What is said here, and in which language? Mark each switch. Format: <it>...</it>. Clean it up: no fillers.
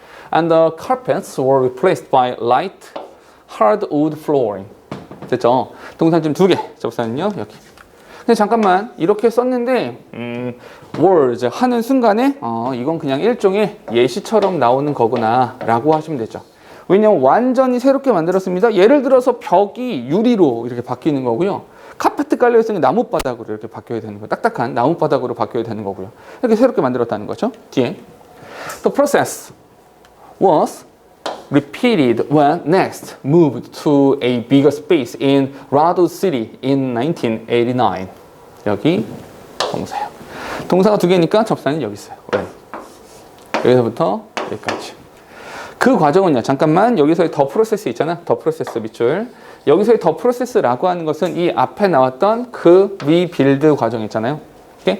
<en>And the carpets were replaced by light hardwood flooring.</en> <ko>됐죠? 동사점 2개. 접사는요 여기. 근데 잠깐만 이렇게 썼는데 walls 하는 순간에 이건 그냥 일종의 예시처럼 나오는 거구나 라고 하시면 되죠. 왜냐면 완전히 새롭게 만들었습니다. 예를 들어서 벽이 유리로 이렇게 바뀌는 거고요. 카페트 깔려있으니 나뭇바닥으로 이렇게 바뀌어야 되는 거예요. 딱딱한 나뭇바닥으로 바뀌어야 되는 거고요. 이렇게 새롭게 만들었다는 거죠. 뒤에</ko> <en>The process was repeated when Next moved to a bigger space in Rado City in 1989.</en> <ko>여기 동사요. 동사가 2개니까 접사는 여기 있어요. 왜? 여기서부터 여기까지. 그 과정은요. 잠깐만 여기서의 더 프로세스 있잖아. 더 프로세스 밑줄. 여기서의 더 프로세스라고 하는 것은 이 앞에 나왔던 그 리빌드 과정 있잖아요. 오케이?</ko>